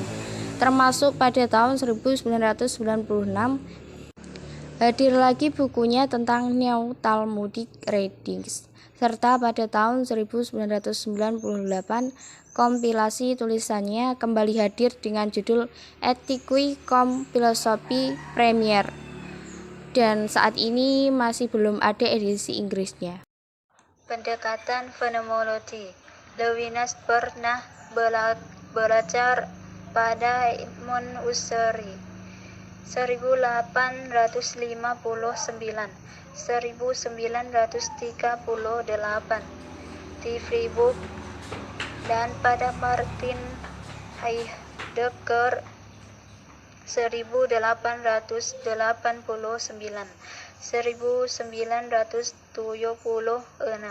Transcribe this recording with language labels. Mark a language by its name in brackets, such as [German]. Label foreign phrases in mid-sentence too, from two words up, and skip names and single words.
[Indonesian] Termasuk pada tahun 1996 hadir lagi bukunya tentang New Talmudic Readings, serta pada tahun 1998 kompilasi tulisannya kembali hadir dengan judul Ethique comme philosophie première, dan saat ini masih belum ada edisi Inggrisnya. Pendekatan fenomenologi. Levinas pernah belajar pada Ibn Usari 1859 1938 di Fribourg dan pada Martin Heidegger 1889 1976.